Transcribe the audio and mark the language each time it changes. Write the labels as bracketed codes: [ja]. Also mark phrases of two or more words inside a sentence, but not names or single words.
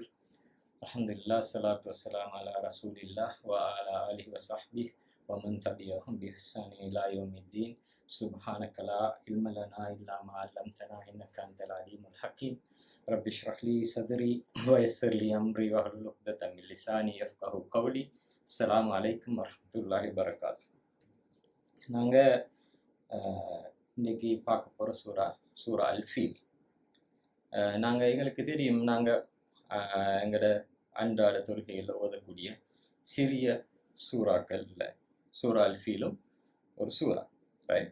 [ar] الحمد لله والصلاة والسلام على رسول الله وعلى آله وصحبه ومن تبعهم بإحسان إلى يوم الدين. سبحانك لا علم لنا إلا ما علمتنا إنك أنت العليم الحكيم. رب اشرح لي صدري ويسر لي أمري واحلل عقدة من لساني يفقهوا قولي. السلام عليكم ورحمة الله وبركاته. [ta] நாங்க இன்னைக்கு பார்க்க போற சூரா அல்-ஃபீல். எங்களுக்கு தெரியும், எங்களோட அன்றாட தொழுகையில் ஓதக்கூடிய சிறிய சூறாக்கள்ல சூரா அல்-ஃபீலும் ஒரு சூறா, ரைட்?